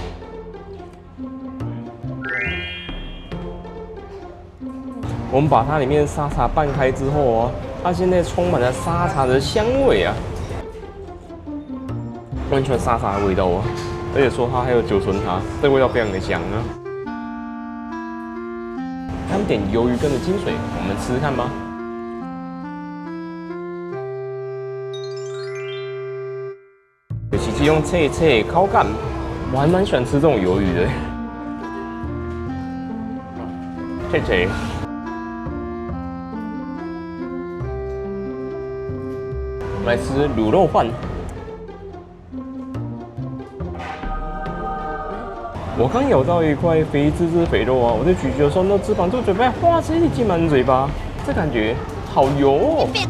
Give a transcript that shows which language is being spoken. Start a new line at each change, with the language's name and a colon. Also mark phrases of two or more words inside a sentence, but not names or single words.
Chinese: 我們把它裡面的沙茶拌開之後啊，它現在充滿了沙茶的香味啊，我很喜歡沙茶的味道啊，而且說它還有九層塔，這個味道非常的香啊。他們點魷魚羹的精髓，我們吃吃看吧。尤其是用脆脆口感，我還蠻喜歡吃這種魷魚的，脆脆。我們來吃滷肉飯。我剛咬到一塊肥滋滋肥肉啊，我在咀嚼的時候，那脂肪就準備嘩直接進滿嘴巴，這感覺好油哦。